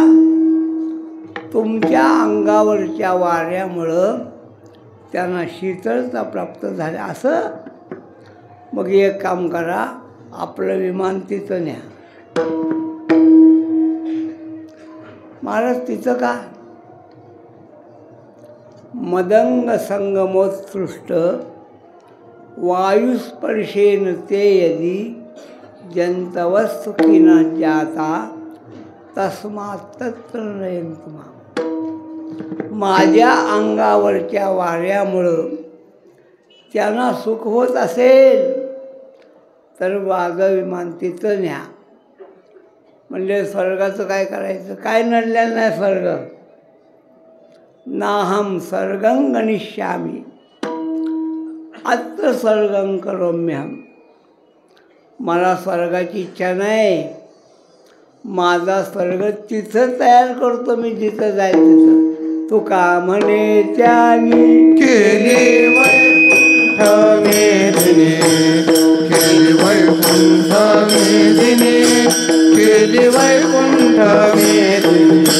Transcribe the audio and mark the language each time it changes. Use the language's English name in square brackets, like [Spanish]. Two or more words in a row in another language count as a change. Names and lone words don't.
[Marathi] तुमच्या अंगावरच्या वाऱ्यामुळं त्यांना शीतळता प्राप्त झाल्या. असं मग एक काम करा, आपलं विमान तिथं न्या. महाराज तिथं का? [Sanskrit] मदंग संगमोत्सृष्ट वायुस्पर्शेन ते यदि जंतवस्तुकीना जाता तस्मात् तत्र नयन्तु मां. [Marathi] माझ्या अंगावरच्या वाऱ्यामुळं त्यांना सुख होत असेल तर माझं विमान तिथं न्या. म्हणजे स्वर्गाचं काय करायचं? काय नडलेलं नाही स्वर्ग. [Sanskrit] नाहम स्वर्गं गणिष्यामी अत्र स्वर्गं करोम्यहम. [Marathi] मला स्वर्गाची इच्छा नाही, माझा स्वर्ग तिथं तयार करतो मी, जिथं जायचं तिथं. तुका म्हणे त्यानी केली वैकुंठ मेदिनी, केली वैकुंठ मेदिनी, केली वैकुंठ मेदिनी.